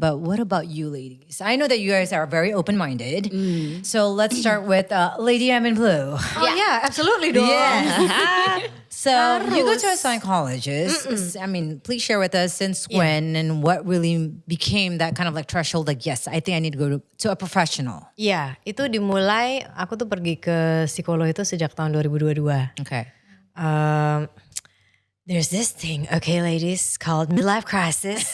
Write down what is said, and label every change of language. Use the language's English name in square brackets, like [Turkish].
[English] But what about you ladies? I know that you guys are very open-minded. So let's start with Lady M in Blue. Oh yeah, absolutely dong. Yeah. So you go to a psychologist. I mean, please share with us since when and what really became that kind of like threshold. Like, yes, I think I need to go to a professional. [Indonesian] Iya, itu dimulai aku tuh pergi ke psikolog itu sejak tahun 2022. [English] Okay. There's this thing, okay ladies, called midlife crisis.